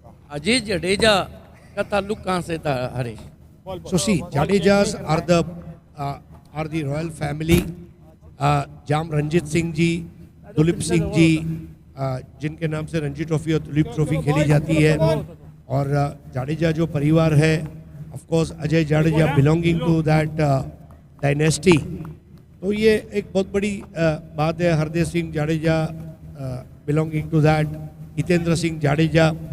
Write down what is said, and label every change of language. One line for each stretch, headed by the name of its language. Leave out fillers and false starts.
Hindi: अजय जडेजा का ताल्लुक कहाँ से था Harish?
English: So see, Jadejas are the royal family.
Hindi: जाम रंजीत सिंह जी, दुलीप सिंह जी, जिनके नाम से रणजी ट्रॉफी और दुलीप ट्रॉफी खेली जाती है, और जाडेजा जो परिवार है,
English: Of course Ajay Jadeja belonging to that dynasty.
Hindi: तो ये एक बहुत बड़ी बात है। Hardev Singh Jadeja
English: belonging to that,
Hindi: Hitendra Singh Jadeja.